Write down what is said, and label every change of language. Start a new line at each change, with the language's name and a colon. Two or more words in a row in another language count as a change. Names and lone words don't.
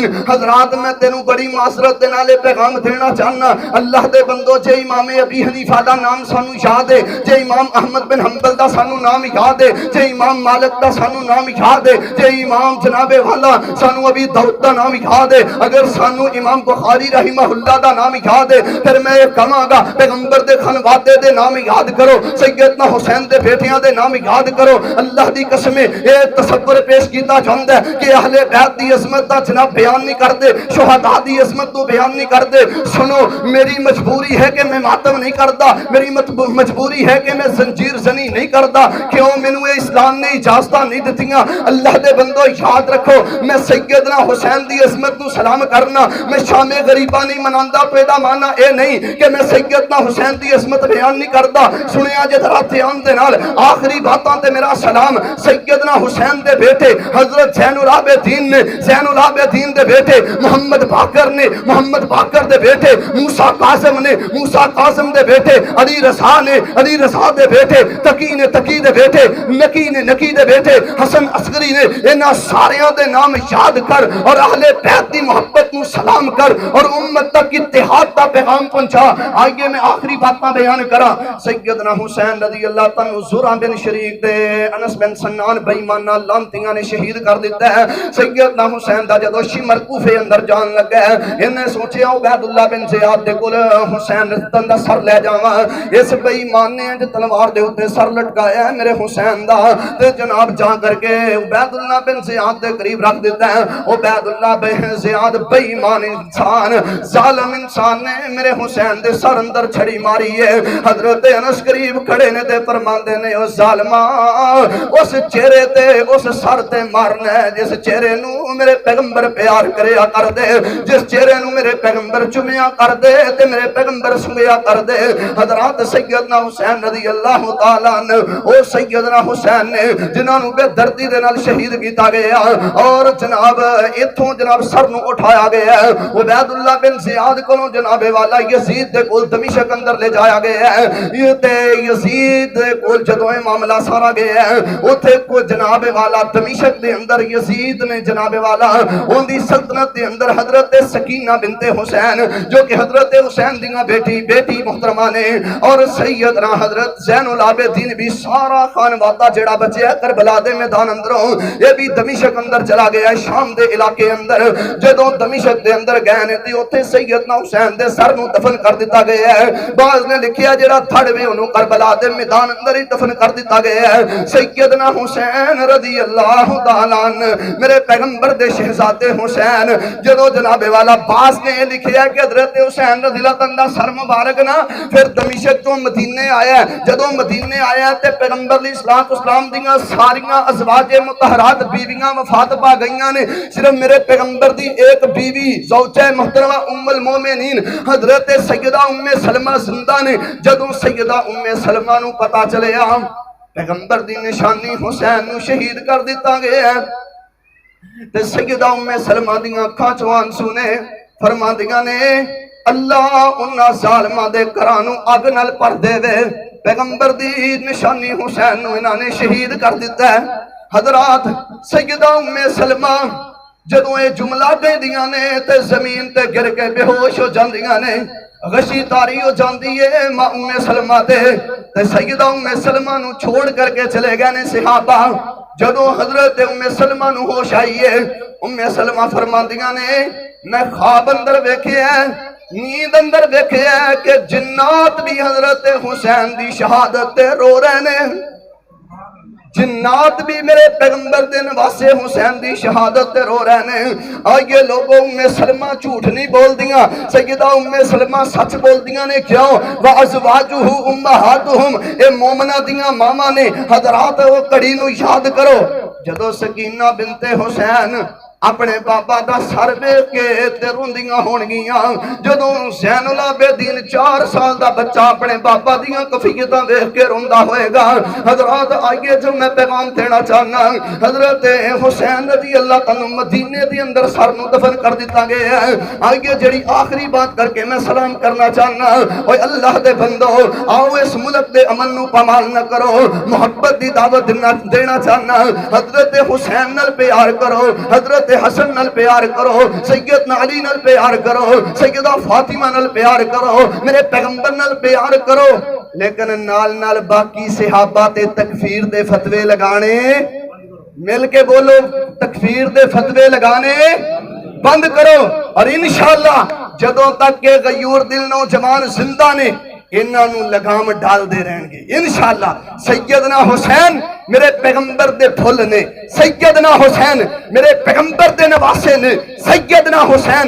Punjabi: حضرات میں تینوں بڑی معذرت دے نالے پیغام دینا چاہنا، اللہ دے بندو جے امام ابی حنیفہ دا نام سانو یاد ہے، جے امام احمد بن حنبل دا سانو نام یاد ہے، جے امام مالک دا سانو نام یاد ہے، جے امام جناب والا سانو ابی داؤد دا نام یاد ہے، اگر سانو امام بخاری
Arabic: رحمہ اللہ
Punjabi: دا نام یاد ہے پھر میں کہاں گا پیغمبر دے خانوادے دے نام یاد کرو، سیدنا حسین دے بیٹیاں دے نام یاد کرو۔ اللہ دی قسم اے تصور پیش کیتا جاندا ہے کہ اہل بیت دی عظمت دا جناب بیان نہیں کردے، شہداء دی عظمت تو بیان نہیں کردے۔ سنو میری مجبوری ہے کہ میں ماتم نہیں کردا، میری مجبوری ہے کہ میں زنجیر زنی نہیں کردا، کیوں مینوں اسلام نے اجازتاں نہیں دتیاں۔ اللہ دے بندو یاد رکھو میں سیدنا حسین دی عظمت نو سلام کرنا، میں شام غریبہ نہیں مناندا تو دا معنی اے نہیں کہ میں سیدنا حسین دی عظمت بیان نہیں کردا۔ سنیا جے ذرا دھیان دے نال آخری باتاں تے میرا سلام سیدنا حسین دے بیٹے حضرت زین العابدین نے، زین العابدین دے بیٹے محمد باقر نے، محمد باقر دے بیٹے موسیٰ قاسم نے، موسیٰ قاسم دے بیٹے علی رضا نے، علی رضا دے بیٹے تقی نے، تقی دے بیٹے نکی نے، نکی دے بیٹے حسن عسکری نے، انہاں ساریاں دے نام یاد کر اور اہل بیت دی محبت نو سلام کر اور امت تک اتحاد دا پیغام پہنچا۔ آئیے میں آخری باتاں بیان کرا۔ سیدنا حسین
Arabic: رضی اللہ تعالیٰ
Punjabi: زرا بن شریک دے انس بن سنان بے ایمانہ لعنتیاں نے شہید کر دیتا ہے۔ سیدنا حسین دا جدو شمر کوفے اندر جان لگا ہے، انہیں سوچیا عبید اللہ بن زیاد دے کول حسین دا سر لے جاواں، اس بے ایمان نے جو تلوار دے اوتے سر لٹکایا ہے میرے حسین دا، تے جناب جا کر کے عبید اللہ بن زیاد دے قریب رکھ دیتا ہے۔ عبید اللہ بن زیاد بے ایمان انسان، ظالم انسان نے میرے حسین دے سر اندر چھڑی ماری ہے۔ حضرت انس قریب کھڑے نے تے فرماندے نے او ظالما اس چہرے تے اس سر تے مارنا ہے جس چہرے نو میرے پیغمبر پیار کریا کر دے، جس چہرے نو میرے پیغمبر چومیا کر دے تے میرے پیغمبر سنگیا کر دے۔ حضرات سیدنا حسین
Arabic: رضی اللہ تعالیٰ عنہ
Punjabi: او سیدنا حسین نے جنہاں نو بے دردی دے نال شہید کیتا گیا اور جناب ایتھوں جناب سر نو اٹھایا گیا ہے۔ عبید اللہ بن زیاد کو جناب والا یزید دے کول دمشق اندر لے جایا گیا ہے۔ یہ تے یزید دے کول جدوں یہ معاملہ سارا گیا ہے اوتھے کو جناب والا دمشق دے اندر یزید نے جناب والا اون دی سلطنت دے اندر حضرت سکینہ بنت حسین جو کہ حضرت حسین دیاں بیٹی محترمہ نے اور اور سیدنا حضرت زین العابدین بھی سارا خانوادہ جڑا بچے ہے کربلا دے میدان اندروں یہ بھی دمشق اندر چلا گیا ہے شام دے علاقے اندر جدوں دمشق دے اندر گئے نے تے اوتھے سیدنا حسین دے سر نو دفن کر دتا گیا ہے بعض نے لکھیا جڑا تھڑ وے اونوں کربلا دے میدان اندر ہی دفن کر دتا گیا ہے سیدنا حسین
Arabic: رضی اللہ تعالی عنہ
Punjabi: میرے پیغمبر دے شہزادے حسین جدوں جناب والا باز نے لکھیا کہ حضرت حسین
Arabic: رضی اللہ عنہ
Punjabi: سر مبارک نا پھر دمشق تو مدینے آیا جدوں مدینے آیا تے پیغمبر
Arabic: علیہ الصلوۃ والسلام
Punjabi: دیاں ساریاں ازواج مطہرات بیویاں وفات پا گئیاں نے صرف میرے پیغمبر دی ایک بیوی زوجہ محترمہ ام المومنین حضرت سیدہ ام سلمہ زندہ نے جدوں سیدہ ام سلمہ نو پتہ چلیا پیغمبر دی نشانی حسین نو شہید کر دیتا گیا ہے تے سیدہ ام سلمہ دیاں اکھاں چوں آنسو نے فرماندیاں نے اللہ انہاں ظالماں دے گھراں نو اگ نال پر دے وے پیغمبر دی نشانی حسین نو انہاں نے شہید کر دیتا ہے حضرات سیدہ ام سلمہ جدوں اے جملہ دے دیاں نے تے زمین تے گر کے بے ہوش ہو جاندیاں نے غشی تاری ہو جاندی ہے ماں ام سلمہ تے سیدہ ام سلمہ نو چھوڑ کر کے چلے گئے نے صحابہ جدوں حضرت ام سلمہ نو ہوش آئی ہے ام سلمہ فرماندیاں نے میں خواب اندر ویکھیا ہے نیند اندر ویکھیا ہے کہ جنات بھی حضرت حسین دی شہادت تے رو رہے نے جنات بھی میرے پیغمبر دے نواسے حسین دی شہادت تے رو رہے نے آئیے لوگوں ام سلمہ جھوٹ نہیں بول دیاں سیدہ ام سلمہ سچ بول دیاں نے کیوں
Arabic: وَأَزْوَاجُهُ أُمَّهَاتُهُمْ
Punjabi: اے مومنہ دیاں ماما نے حضرات وہ کڑی نو یاد کرو جدو سکینہ بنت حسین اپنے بابا دا سر ویکھ کے تے روندیاں ہون گیاں جدوں زین العابدین 4 سال دا بچہ اپنے بابا دیاں کفیتاں ویکھ کے روندا ہوئے گا حضرات آئیے جو میں پیغام دینا چاہنا حضرت حسین
Arabic: رضی اللہ عنہ
Punjabi: مدینے دی اندر سر نو دفن کر دیتا گیا ہے آئیے جڑی آخری بات کر کے میں سلام کرنا چاہنا اوے اللہ دے بندو آؤ اس ملک دے امن نو پامال نہ کرو محبت دی دعوت دینا چاہنا حضرت حسین نال پیار کرو حضرت حسن نال پیار کرو سیدنا علی نال پیار کرو سیدہ فاطمہ نال پیار کرو میرے پیغمبر نال پیار کرو لیکن نال نال باقی صحابہ تے تکفیر دے فتوے لگانے مل کے بولو تکفیر دے فتوے لگانے بند کرو اور انشاءاللہ جدوں تک کہ غیور دل نوجوان زندہ نے انہاں نو لگام ڈال دے رہن گے انشاءاللہ سیدنا حسین میرے پیغمبر دے پھل نے سیدنا حسین میرے پیغمبر دے نواسے نے سیدنا حسین